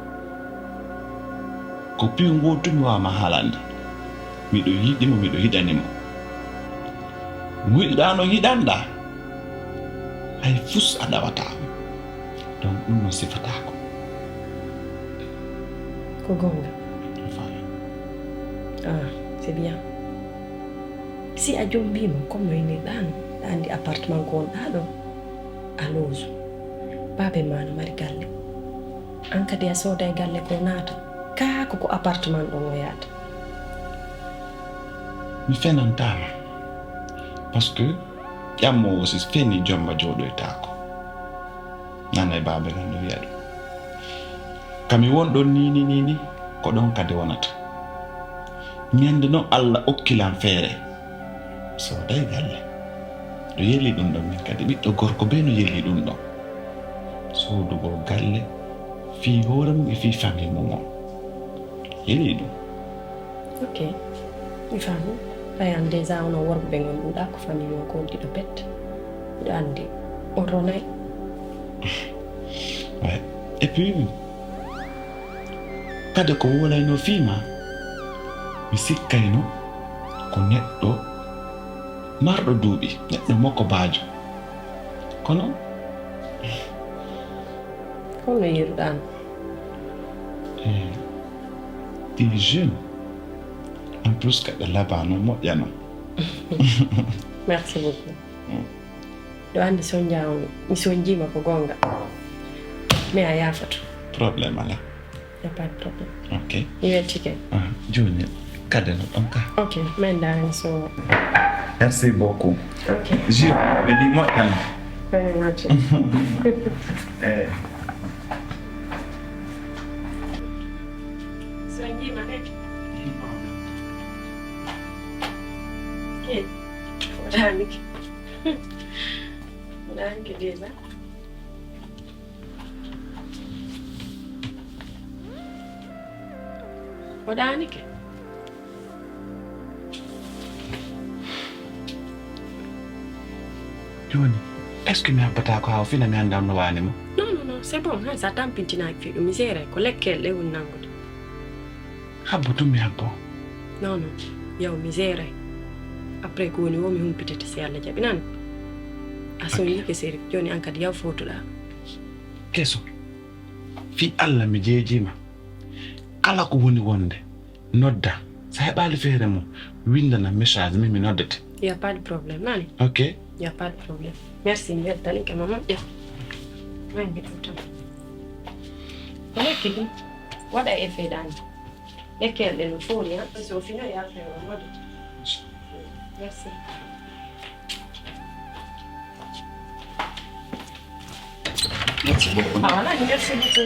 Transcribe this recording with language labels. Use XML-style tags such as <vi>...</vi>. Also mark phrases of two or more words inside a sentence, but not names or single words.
<ff>ko piw ngotumi wawma haalande miɗo yiɗimo miɗo yiɗanimo mo yiɗɗano yiɗanɗa hay fus a ɗawatamo donc ɗum no sifatako ko gonga fami ah</ff> <fr>c'est bien</fr> <ff>si a jombima comme no inneɗano ɗa andi appartement ko wonɗa ɗo a loosu baabe ma no mari galle an kadi a sooda e galle ko naata kaako ko appartement ɗon o yaata mi fenantama</ff> <fr>par ce que</fr> <ff>ƴammowo si feni jomma jooɗoytako nana e baabe kan no wiya ɗum kami wonɗon nini ko ɗon kadi wonata ñande no Allah okkilam feere so day galle do yeli dum do min kadi biddo gorko be no yeli dum do so do go galle fi hoore mum e fi famille mum yeli dum ok mi fami tayan déjà ono worbe be ngonduda ko famille o ko dido bet do andi on ronay</ff> <fr>ouais et puis</fr> <ff>kade ko wolayno fiima mi sikkayno ko neɗɗo marɗo duuɓi neɗɗo makko baajo kono holno yeruɗan ɗi</ff> <fr>jeune en plus</fr> <ff>kaɓe labano moƴƴano</ff> <fr>merci beaucoup</fr> <ff>ɗo andi soñjawmi mi soñjima ko gonga mais a yafato probléme ala</ff> <fr>y a pas de problème ok</fr> <ff>mi wettike joni kade no ɗon ka ok min darani so</ff> <fr>merci beaucoup ok</fr> <ff>jure ɓe ɗi moƴƴano</ff> <en>very much</en> <ff>soñjima de Danke.</ff> <de>Danke, Lisa. Danke.</de> <ff>joni</ff> <fr>est ce que</fr> <ff>mi habbata ko haw fina mi andam no wani mo</ff> <fr>Non, c'est bon.</fr> <ff>Ça tampintina ak fiɗo misére ko lekkelle woni nangude. habbutum mi habbo Non, yaw misére. Après ko woni womi humpitete si Allah jaɓi nan a soñike séri joni an kadi yaw fotuɗa keso fi Allah mi jeejima kala ko woni wonde nodda sa heɓali feere mum windana message mi noddete</ff> <fr>y a pas de problème nani ok y a pas de problème merci</fr> <ff>mi weltanike ma moƴƴa mangi ɗum tan ko lekki ɗum waɗa effet dani lekkel ɗe no foori han so fino yafewa moɗe merci.</ff> <fr>merci beaucoup Ah, voilà, merci beaucoup.</fr>